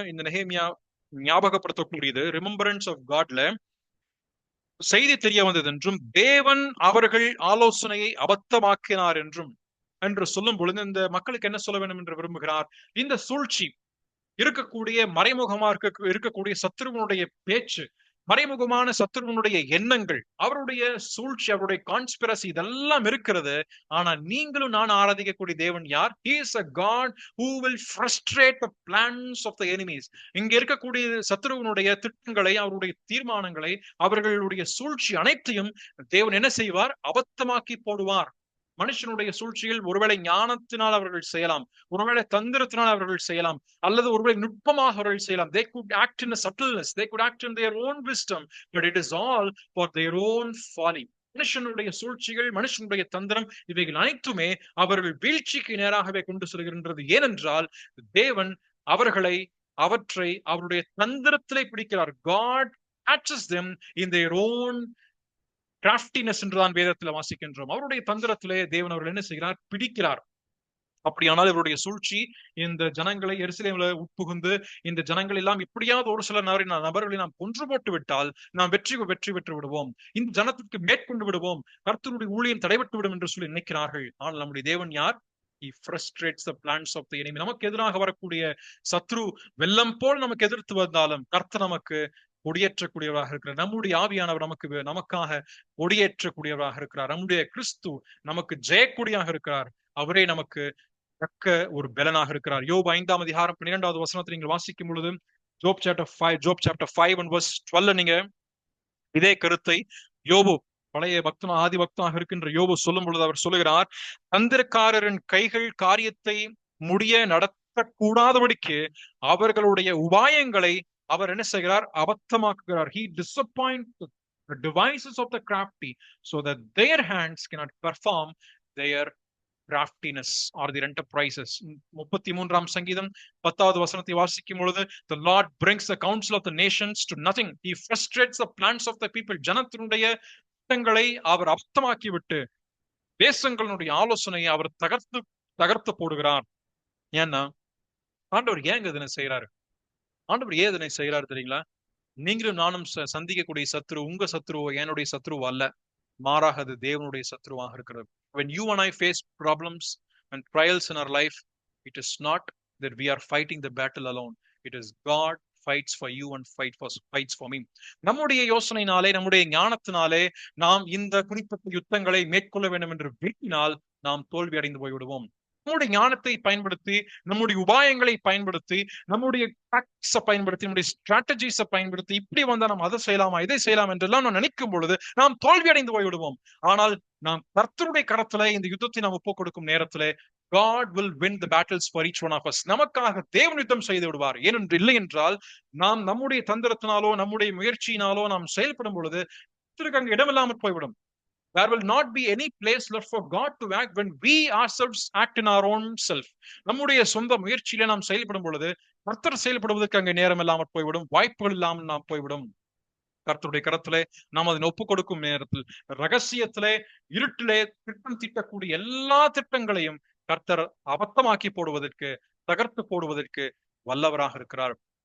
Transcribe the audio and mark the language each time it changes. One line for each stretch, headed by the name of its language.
Tamil: இந்த நெகேமியா ஞாபகப்படுத்தக்கூடியது remembrance of காட்ல செய்தி தெரிய வந்தது என்றும், தேவன் அவர்கள் ஆலோசனையை அபத்தமாக்கினார் என்று சொல்லும் பொழுது இந்த மக்களுக்கு என்ன சொல்ல வேண்டும் என்று விரும்புகிறார்? இந்த சூழ்ச்சி இருக்கக்கூடிய மறைமுகமாக இருக்கக்கூடிய சத்துருவனுடைய பேச்சு, மறைமுகமான சத்துருவனுடைய எண்ணங்கள், அவருடைய சூழ்ச்சி, அவருடைய கான்ஸ்பிரசி, இதெல்லாம் இருக்கிறது. ஆனா நீங்களும் நான் ஆராதிக்கக்கூடிய தேவன் யார்?
English: He is a God who will frustrate the plans of the enemies.
Tamil: இங்க இருக்கக்கூடிய சத்துருவனுடைய திட்டங்களை, அவருடைய தீர்மானங்களை, அவர்களுடைய சூழ்ச்சி அனைத்தையும் தேவன் என்ன செய்வார்? அபத்தமாக்கி போடுவார். மனுஷனுடைய சூழ்ச்சிகள் ஒருவேளை ஞானத்தினால் அவர்கள் செய்யலாம், ஒருவேளை தந்திரத்தினால் அவர்கள் செய்யலாம், அல்லது ஒருவேளை நுட்பமாக அவர்கள் செய்யலாம்.
English: They could act in a subtleness, they could act in their own wisdom, but it is all for their own folly.
Tamil: மனுஷனுடைய சூழ்ச்சிகள், மனுஷனுடைய தந்திரம், இவைகள் அனைத்துமே அவர்கள் வீழ்ச்சிக்கு நேராகவே கொண்டு செல்கின்றது. ஏனென்றால் தேவன் அவற்றை அவருடைய தந்திரத்திலே பிடிக்கிறார்.
English: God catches them in their own craftiness
Tamil: என்றுதான் வேதத்தில் வாசிக்கின்றோம். அவருடைய தந்திரத்திலே தேவன் அவர்கள் என்ன செய்கிறார்? பிடிக்கிறார். அப்படியானால் இவருடைய சூழ்ச்சி இந்த ஜனங்களை எருசலேமில் உட்புகுந்து இந்த ஜனங்கள் எல்லாம் இப்படியாவது ஒரு சில நபர்களை நாம் கொன்று போட்டு விட்டால் நாம் வெற்றி பெற்று விடுவோம், இந்த ஜனத்திற்கு மேற்கொண்டு விடுவோம், கர்த்தருடைய ஊழியம் தடைபட்டு விடும் என்று சொல்லி நினைக்கிறார்கள். ஆனால் நம்முடைய தேவன் யார்?
English: He frustrates the plans of the enemy.
Tamil: நமக்கு எதிராக வரக்கூடிய சத்ரு வெள்ளம் போல் நமக்கு எதிர்த்து வந்தாலும் கர்த்தர் நமக்கு கொடியேற்றக்கூடியவராக இருக்கிறார். நம்முடைய ஆவியானவர் நமக்காக கொடியேற்றக்கூடியவராக இருக்கிறார். நம்முடைய கிறிஸ்து நமக்கு ஜெயக்கூடியாக இருக்கிறார். அவரே நமக்கு தக்க ஒரு பலனாக இருக்கிறார். யோபு 5ஆம் அதிகாரம் 12வது வசனத்தை நீங்கள் வாசிக்கும் பொழுது
English: Job chapter 5 and verse 12
Tamil: நீங்க இதே கருத்தை யோபு, பழைய ஆதி பக்தனாக இருக்கின்ற யோபு சொல்லும் பொழுது அவர் சொல்லுகிறார், தந்திரக்காரரின் கைகள் காரியத்தை நடத்தக்கூடாதபடிக்கு அவர்களுடைய உபாயங்களை அவர் என்ன செய்கிறார்? அபத்தமாக்குகிறார்.
English: He disappoints the devices of the crafty so that their hands cannot perform their craftiness or their enterprises.
Tamil: 33ஆம் சங்கீதம் 10வது வசனத்தை வாசிக்கும் பொழுது
English: the Lord brings the counsel of the nations to nothing. He frustrates the plans of the people.
Tamil: ஜனத்தினுடைய திட்டங்களை அவர் அபத்தமாக்கி விட்டு தேசங்களுடைய ஆலோசனையை அவர் தகர்த்து போடுகிறார். ஏன்னா ஆண்டவர் ஏங்க இதனை செய்யறாரு? ஆண்டவர் ஏன் இதனை செய்யறாரு தெரியுங்களா? நீங்களும் நானும் சந்திக்கக்கூடிய சத்ரு உங்க சத்ருவோ என்னுடைய சத்ருவோ அல்ல, மாறாக அது தேவனுடைய சத்ருவாக இருக்கிறது.
English: When you and I face problems and trials in our life, it is not that we are fighting the battle alone. It is God fights for you and fights for me.
Tamil: நம்முடைய யோசனையினாலே, நம்முடைய ஞானத்தினாலே நாம் இந்த குறிப்பிட்ட யுத்தங்களை மேற்கொள்ள வேண்டும் என்று விரும்பினால் நாம் தோல்வி அடைந்து போய்விடுவோம். நம்முடைய ஞானத்தை பயன்படுத்தி, நம்முடைய உபாயங்களை பயன்படுத்தி, நம்முடைய டாக்டிக்ஸை பயன்படுத்தி, நம்முடைய ஸ்ட்ராட்டஜிஸை பயன்படுத்தி இப்படி வந்தா நம்ம அதை செய்யலாமா, இதை செய்யலாம் என்றெல்லாம் நாம் நினைக்கும் பொழுது நாம் தோல்வி அடைந்து போய்விடுவோம். ஆனால் நாம் கர்த்தருடைய கரத்திலே இந்த யுத்தத்தை நாம் ஒப்புக் கொடுக்கும் நேரத்திலே
English: God will win the battles for each one of us.
Tamil: நமக்காக தேவன் யுத்தம் செய்து விடுவார். ஏனென்று இல்லை என்றால் நாம் நம்முடைய தந்திரத்தினாலோ நம்முடைய முயற்சியினாலோ நாம் செயல்படும் பொழுது அங்கு இடமில்லாமல் போய்விடும். There will not be any place left for God to act when we ourselves act in our own self. நம்முடைய சொந்த முயற்சியில நாம் செயல்படும் பொழுது கர்த்தர் செயல்படுவதற்கு அங்கே நேரம் இல்லாமல் போய்விடும், வாய்ப்புகள் இல்லாமல் நாம் போய்விடும். கர்த்தருடைய கரத்திலே நாம் அதனை ஒப்புக் கொடுக்கும் நேரத்தில் ரகசியத்திலே இருட்டிலே திட்டம் தீட்டக்கூடிய எல்லா திட்டங்களையும் கர்த்தர் அபத்தமாக்கி போடுவதற்கு, தகர்த்து போடுவதற்கு வல்லவராக இருக்கிறார்.